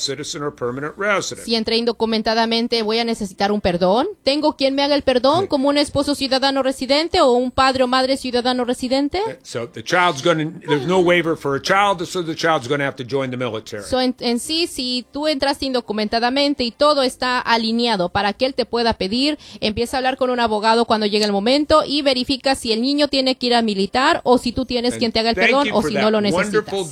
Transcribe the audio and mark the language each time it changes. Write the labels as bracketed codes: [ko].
[en] citizen or permanent resident. [es] Si entré indocumentadamente, voy a necesitar un perdón. ¿Tengo quien me haga el perdón como un esposo ciudadano residente o un padre o madre ciudadano residente? [en] So the child's there's no waiver for a child, so the child's going to have to join the military. [es] So en sí, si tú entraste indocumentadamente y todo está alineado para que él te pueda pedir, empieza a hablar con un abogado cuando llegue el momento y verifica si el niño tiene que ir a militar o si tú tienes quien te haga el perdón o si no lo necesitas.